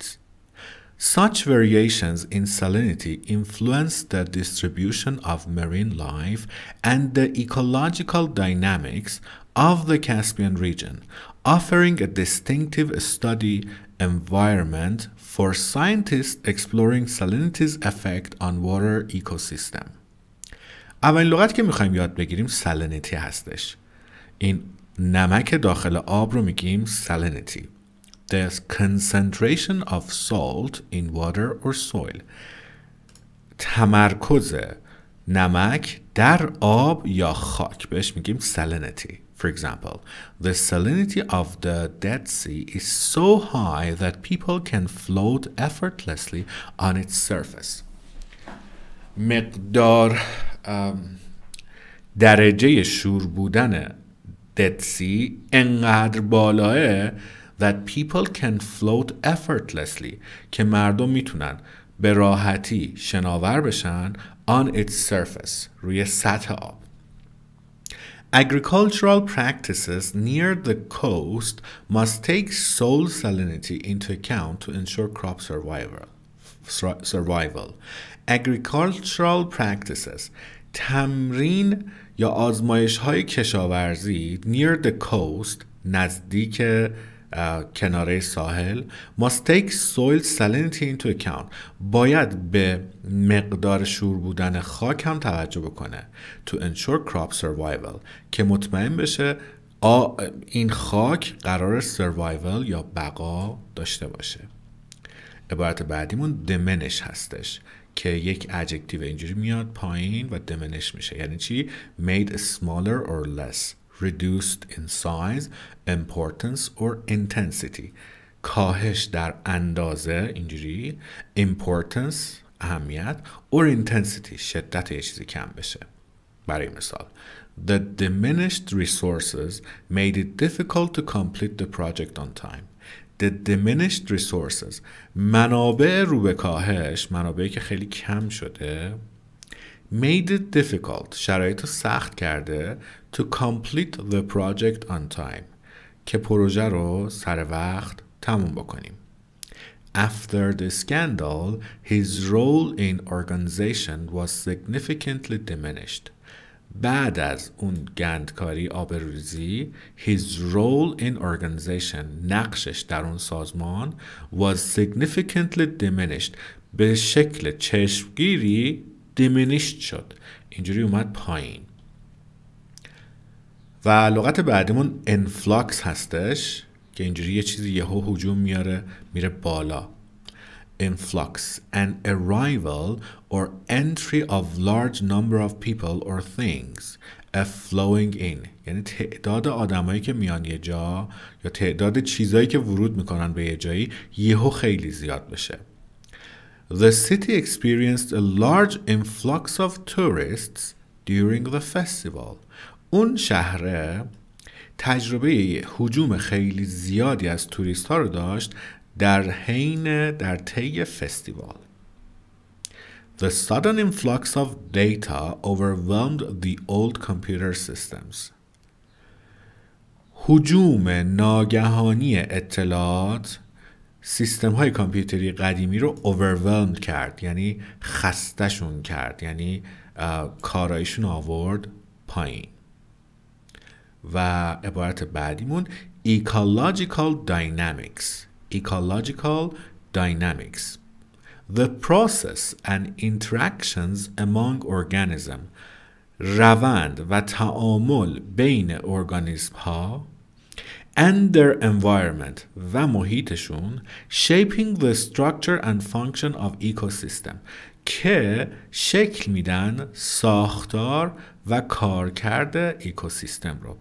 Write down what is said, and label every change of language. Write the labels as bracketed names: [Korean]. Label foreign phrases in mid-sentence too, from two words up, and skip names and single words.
[English] Such variations in salinity influence the distribution of marine life and the ecological dynamics of the Caspian region, offering a distinctive study environment for scientists exploring salinity's effect on water ecosystem. [Persian] اولین لغت که میخوایم یاد بگیریم salinity هستش. این نمک داخل آب رو میگیم salinity. [English] The concentration of salt in water or soil. [Persian] تمرکز نمک در آب یا خاک بهش میگیم salinity. [English] For example, the salinity of the Dead Sea is so high that people can float effortlessly on its surface. [Persian] مقدار درجه شور بودن Dead Sea انقدر بالاه [English] that people can float effortlessly [Persian] که مردم میتونن به راحتی شناور بشن [English] on its surface [Persian] روی سطح آب. [English] Agricultural practices near the coast must take soil salinity into account to ensure crop survival. Agricultural practices [Persian] تمرین یا آزمایش های کشاورزی [English] near the coast [Persian] نزدیک کناره ساحل [English] must take soil salinity into account [Persian] باید به مقدار شور بودن خاک هم توجه بکنه [English] to ensure crop survival [Persian] که مطمئن بشه این خاک قرار survival یا بقا داشته باشه. عبارت بعدیمون diminish هستش که یک adjective اینجوری میاد پایین و diminish میشه. یعنی چی؟ [English] made smaller or less, reduced in size, importance or intensity. [Persian] کاهش در اندازه اینجوری، importance اهمیت [English] or intensity [Persian] شدت یه چیزی کم بشه. برای مثال [English] The diminished resources made it difficult to complete the project on time. The diminished resources [Persian] منابع رو به کاهش، منابعی که خیلی کم شده [English] made it difficult [Persian] شرایط رو سخت کرده [English] to complete the project on time [Persian] که پروژه رو سر وقت تموم بکنیم. [English] After the scandal, his role in organization was significantly diminished. [Persian] بعد از اون گندکاری آبروریزی [English] his role in organization [Persian] نقشش در اون سازمان [English] was significantly diminished [Persian] به شکل چشمگیری diminished شد. اینجوری اومد پایین. و لغت بعدیمون influx هستش که اینجوری یه چیزی یهو هجوم میاره میره بالا. [English] Influx, an arrival or entry of large number of people or things, a flowing in. [Persian] یعنی تعداد آدمایی که میان یه جا یا تعداد چیزایی که ورود میکنن به یه جایی یهو خیلی زیاد بشه. [English] The city experienced a large influx of tourists during the festival. [Persian] اون شهر تجربه هجوم خیلی زیادی از توریست ها رو داشت در طی فستیوال. [English] The sudden influx of data overwhelmed the old computer systems. [Persian] هجوم ناگهانی اطلاعات سیستم های کامپیوتری قدیمی رو overwhelmed کرد، یعنی خستشون کرد، یعنی کارایشون آورد پایین. و عبارت بعدیمون [English] ecological dynamics. The process and interactions among organisms. [Persian] روند و تعامل بین ارگانیسم ها [English] and their environment [Persian] و محیطشون [English] shaping the structure and function of ecosystem [Persian] که شکل میدن ساختار و کارکرد اکوسیستم رو.